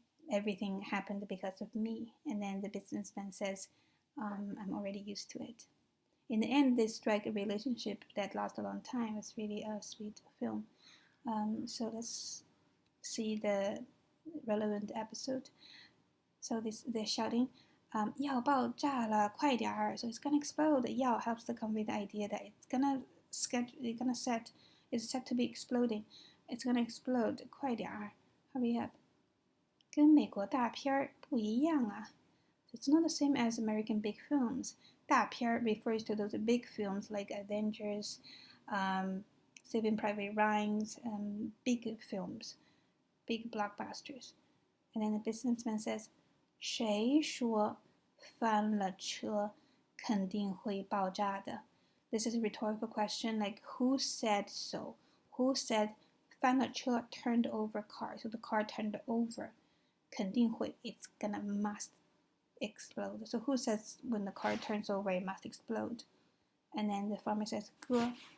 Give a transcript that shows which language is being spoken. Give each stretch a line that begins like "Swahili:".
English: Everything happened because of me." And then the businessman says, "I'm already used to it." In the end, they strike a relationship that lasts a long time. It's really a sweet film. So let's see the relevant episode. So they're shouting,
Chinese: 要爆炸了，快点儿!
English: So it's gonna explode. 要 helps to convey the idea that it's set to be exploding. It's gonna explode.
Chinese: 快点儿
English: hurry up.
Chinese: 跟美国大片儿不一样啊。
English: It's not the same as American big films. 大片 refers to those big films like Avengers, Saving Private Ryan's, big films, big blockbusters. And then the businessman says,
Chinese: 谁说翻了车肯定会爆炸的?
English: This is a rhetorical question, like who said so? Who said
Chinese: 翻了车
English: turned over car? So the car turned over.
Chinese: 肯定会,
English: it's gonna must explode. So who says when the car turns over it must explode? And then the farmer says 哥.